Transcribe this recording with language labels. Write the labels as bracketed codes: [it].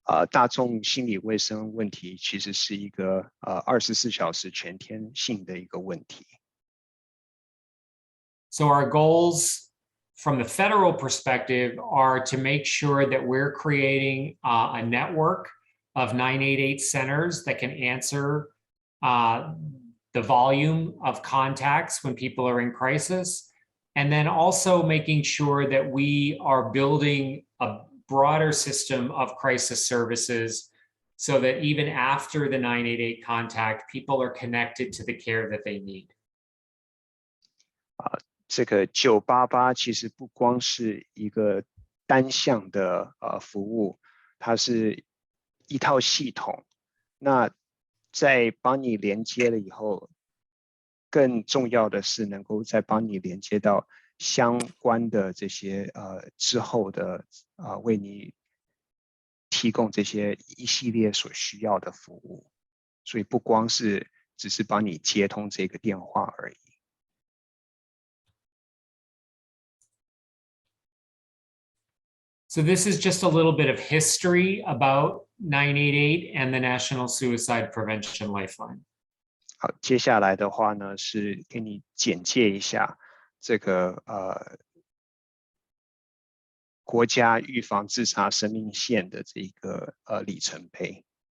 [zh] 大众心理卫生问题其实是一个24小时全天性的一个问题。 [en] So our goals from the federal perspective are to make sure that we're creating a network of 988 centers that can answer the volume of contacts when people are in crisis, and then also making sure that we are building a broader system of crisis services so that even after the 988 contact, people are connected to the care that they need. [zh] 这个988其实不光是一个单项的服务，它是一套系统。那在帮你连接了以后，更重要的是能够再帮你连接到相关的这些之后的为你提供这些一系列所需要的服务，所以不光是只是帮你接通这个电话而已。 [en] So this is just a little bit of history about 988 and the National Suicide Prevention Lifeline. [zh] 好，接下来的话呢是给你简介一下这个国家预防自杀生命线的这个里程碑。